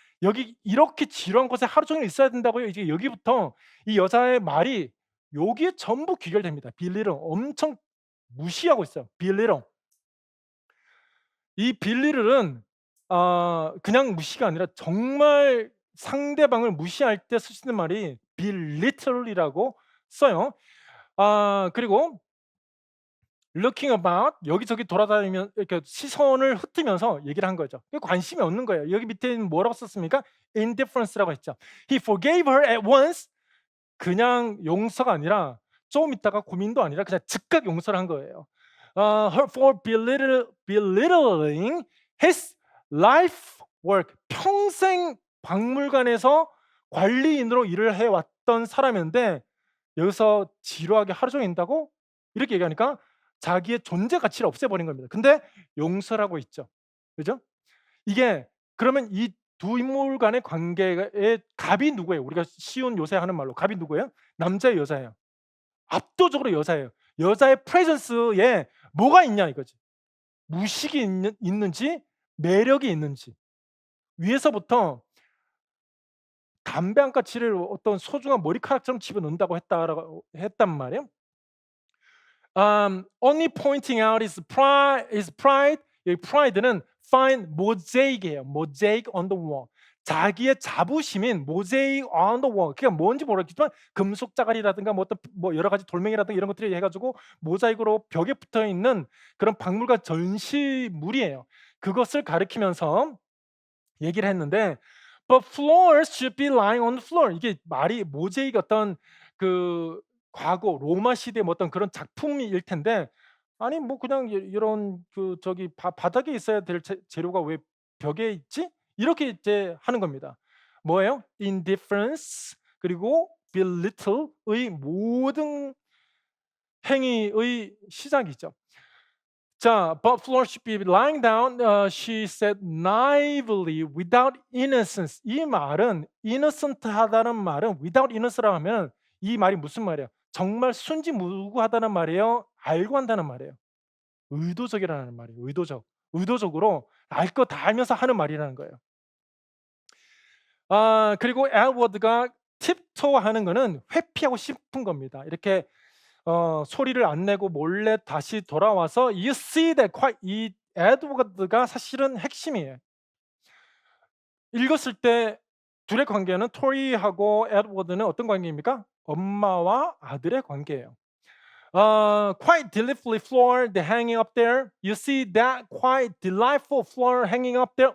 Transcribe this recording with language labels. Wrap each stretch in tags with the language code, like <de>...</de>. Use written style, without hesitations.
<ko>여기 이렇게 지루한 곳에 하루 종일 있어야 된다고요? 이제 여기부터 이 여자의 말이 여기에 전부 귀결됩니다. belittle 엄청 무시하고 있어요.</ko> <en>belittle.</en> <ko>이 belittle은 그냥 무시가 아니라 정말 상대방을 무시할 때 쓸 수 있는 말이 belittle이라고 써요. 그리고 looking about 여기저기 돌아다니면 이렇게 시선을 흩으면서 얘기를 한 거죠. 관심이 없는 거예요. 여기 밑에는 뭐라고 썼습니까? indifference라고 했죠.</ko> <en>He forgave her at once.</en> <ko>그냥 용서가 아니라 좀 있다가 고민도 아니라 그냥 즉각 용서를 한 거예요.</ko> <en>Her for belittling his life work.</en> <ko>평생 박물관에서 관리인으로 일을 해왔던 사람인데 여기서 지루하게 하루 종일 있다고 이렇게 얘기하니까 자기의 존재 가치를 없애버린 겁니다. 근데 용서를 하고 있죠. 그죠? 이게 그러면 이 두 인물 간의 관계의 갑이 누구예요? 우리가 쉬운 요새 하는 말로 갑이 누구예요? 남자예요, 여자예요? 압도적으로 여자예요. 여자의 프레젠스에 뭐가 있냐 이거지. 무식이 있는지 매력이 있는지. 위에서부터 담배 한 가치를 어떤 소중한 머리카락처럼 집어넣는다고 했단 말이에요.</ko> <en>Only pointing out his pride.</en> <ko>이 pride는</ko> <en>find mosaic</en> <ko>이에요.</ko> <en>mosaic on the wall.</en> <ko>자기의 자부심인</ko> <en>mosaic on the wall.</en> <ko>그게 뭔지 모르겠지만 금속 자갈이라든가 뭐 어떤 뭐 여러 가지 돌멩이라든가 이런 것들이 해가지고 모자이크로 벽에 붙어 있는 그런 박물관 전시물이에요. 그것을 가리키면서 얘기를 했는데</ko> <en>but floors should be lying on the floor.</en> <ko>이게 말이 모자이크 어떤 그 과거 로마 시대 뭐 어떤 그런 작품일 텐데 아니 뭐 그냥 이런 그 저기 바닥에 있어야 될 재료가 왜 벽에 있지? 이렇게 이제 하는 겁니다. 뭐예요? indifference 그리고 belittle의 모든 행위의 시작이죠.</ko> <en>자, but floor should be lying down. She said naively, without innocence.</en> <ko>이 말은 innocent하다는 말은</ko> <en>without innocent</en> <ko>라고 하면 이 말이 무슨 말이에요? 정말 순진무구하다는 말이에요. 알고 한다는 말이에요. 의도적이라는 말이에요. 의도적. 의도적으로 알 거 다 알면서 하는 말이라는 거예요. 그리고 에드워드가 tiptoe 하는 거는 회피하고 싶은 겁니다. 이렇게 소리를 안 내고 몰래 다시 돌아와서</ko> <en>you see that</en> <ko>이 에드워드가 사실은 핵심이에요. 읽었을 때 둘의 관계는 토리하고 에드워드는 어떤 관계입니까? 엄마와 아들의 관계예요.</ko> <en>Quite delightfully floor the hanging up there. You see that quite delightful floor hanging up there.</en>